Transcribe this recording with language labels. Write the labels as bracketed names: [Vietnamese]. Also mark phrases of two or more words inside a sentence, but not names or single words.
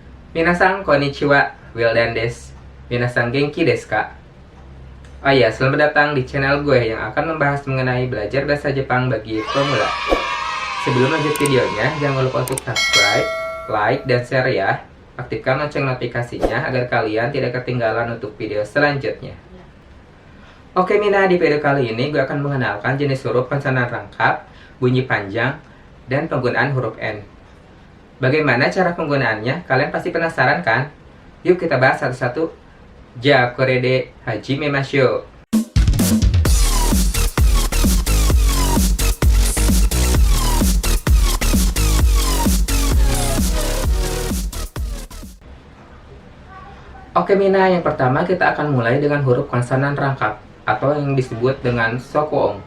[Japanese] みなさんこんにちは、Wildanです. みなさん元気ですか? [Indonesian] Oh iya, selamat datang di channel gue yang akan membahas mengenai belajar bahasa Jepang bagi pemula. Sebelum lanjut videonya, jangan lupa untuk subscribe, like, dan share ya. Aktifkan lonceng notifikasinya agar kalian tidak ketinggalan untuk video selanjutnya. Oke Mina, di video kali ini gue akan mengenalkan jenis huruf konsonan rangkap, bunyi panjang, dan penggunaan huruf N. Bagaimana cara penggunaannya? Kalian pasti penasaran kan? Yuk kita bahas satu-satu. [Japanese] じゃ、これで始めましょう. [Indonesian] Oke Mina, yang pertama kita akan mulai dengan huruf konsonan rangkap atau yang disebut dengan sokuong.